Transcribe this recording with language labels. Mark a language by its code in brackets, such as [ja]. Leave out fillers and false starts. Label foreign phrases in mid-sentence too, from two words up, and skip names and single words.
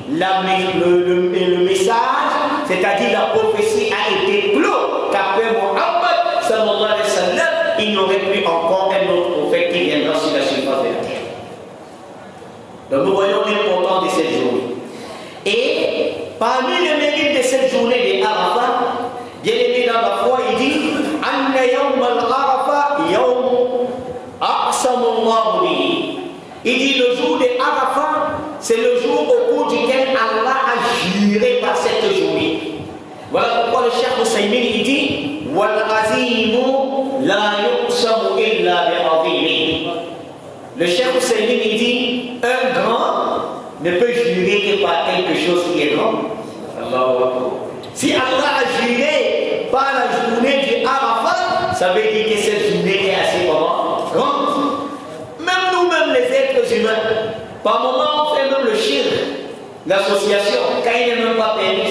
[fr] Le message, c'est-à-dire la prophétie, a été clos qu'après Mohammed [ar] صلى الله عليه وسلم, [fr] il n'y aurait plus encore un autre prophète qui viendra sur la surface de la terre. Donc nous voyons l'importance de cette journée. Et parmi les mérites de cette journée de Arafat, bien aimé dans la foi, il dit [ar] أن يوم عرفة يوم أقسم الله به. [fr] Il dit le jour de Arafat, c'est le jour au cours duquel Allah a juré par cette journée. Voilà pourquoi le Cheikh Husaymin il dit [ar] والعظيم لا يقسم إلا بعظيم. [fr] Le Cheikh Husaymin il dit un grand ne peut jurer que par quelque chose qui est grand. [ar] الله أكبر. [fr] Si Allah a juré par la journée du Arafat, ça veut dire que cette journée est assez grande. Même nous-mêmes les êtres humains, par moment on fait même le shirk, l'association, quand il n'est même pas permis.